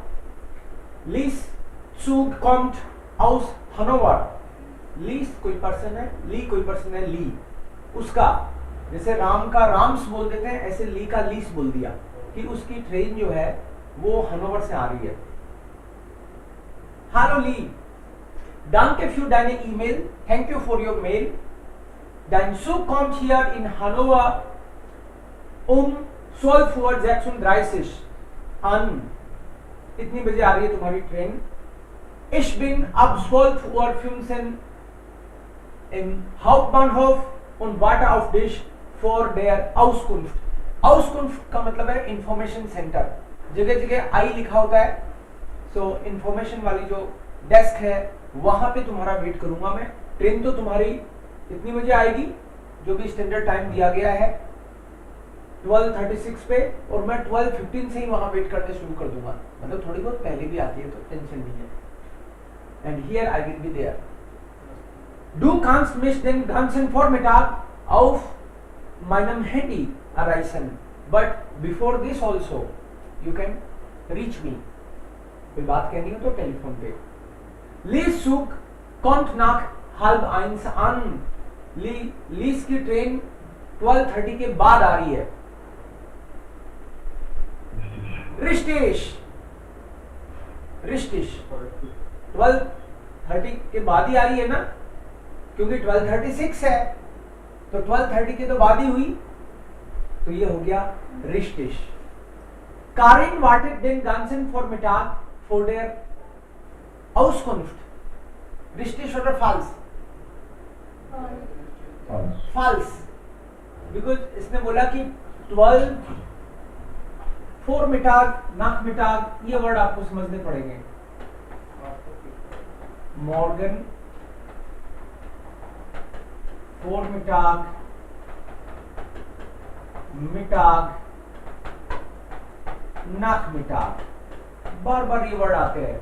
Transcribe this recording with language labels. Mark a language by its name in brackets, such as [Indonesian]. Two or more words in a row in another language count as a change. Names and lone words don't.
[German] लीस Zug kommt aus Hannover. [Hindi] लीस कोई पर्सन है, ली कोई पर्सन है, ली उसका, जैसे राम का राम्स बोल देते हैं, ऐसे ली का लीस बोल दिया कि उसकी ट्रेन जो है वो हनोवर से आ रही है. [German] Hallo Lee, danke für deine E-Mail, [English] thank you for your mail. [German] Dein Zug kommt hier in Hannover um 12:36 Uhr an. [Hindi] इतनी बजे आ रही है तुम्हारी ट्रेन. [German] Ich bin ab 12:15 Uhr im Hauptbahnhof und warte auf dich for der Auskunft. [Hindi] Auskunft का मतलब है [English] information center. [Hindi] जगह जगह आई लिखा होता है, [English] so information [Hindi] वाली जो डेस्क है वहां पे तुम्हारा वेट करूंगा मैं. ट्रेन तो तुम्हारी इतनी बजे आएगी, जो भी [English] standard time [Hindi] दिया गया है 12:36 पे, और मैं 12:15 से ही वहां वेट करने शुरू कर दूंगा. मतलब थोड़ी बहुत पहले भी आती है तो टेंशन नहीं है. [English] And here I will be there. [German] Du kannst mich den ganzen Vormittag auf meinem Handy erreichen, [English] but before this also you can reach me. [Hindi] कोई बात कहनी हो तो टेलीफोन पे. [German] Lies Zug kommt nach 12:30 an. [Hindi] लीस की ट्रेन 12:30 के बाद आ रही है. रिश्तेश 12:30 के बाद ही आ रही है ना, क्योंकि 12:36 है तो 12:30 के तो बाद ही हुई, तो ये हो गया रिश्तेश. [German] Karin wartet den ganzen Vormittag vor der Auskunft. रिश्तेश oder [English] false? False. [Hindi] Because इसने बोला कि 12 [German] Vormittag, Nachmittag, [Hindi] ये वर्ड आपको समझने पड़ेंगे. [German] Morgen, Vormittag, Mittag, Nachmittag, [Hindi] बार बार ये वर्ड आते हैं.